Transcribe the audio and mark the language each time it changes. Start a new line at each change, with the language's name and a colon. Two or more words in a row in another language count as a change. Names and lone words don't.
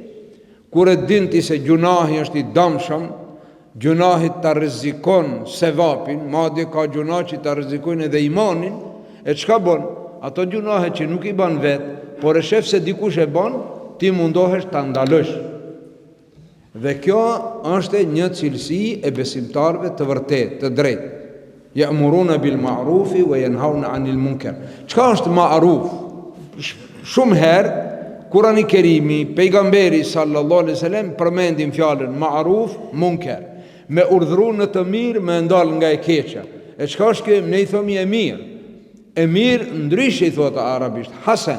Albanian: Kur e din ti se gjunahi është i damshëm, gjunahi të rrezikon sevapin, madje ka gjunahi që të rrezikojnë edhe imanin, e çka bën? Ato gjunahe që nuk i ban vetë, por e shef se dikush e ban, ti mundohesh të ndalësh. Dhe kjo është një cilësi e besimtarve të vërtet, të drejt.
Arabic: يأمرون بالمعروف وينهون عن المنكر.
Albanian: Çka është ma'ruf? Shumë herë Kurani Kerimi, pejgamberi
Arabic: صلى الله عليه وسلم
Albanian: përmendin fjalën
Arabic: معروف منكر.
Albanian: Me urdhëru në të mirë, me ndal nga e keqja. E çka është kjo? Ne i thomi e mirë. E mirë ndryshe i thotë arabisht, hasan.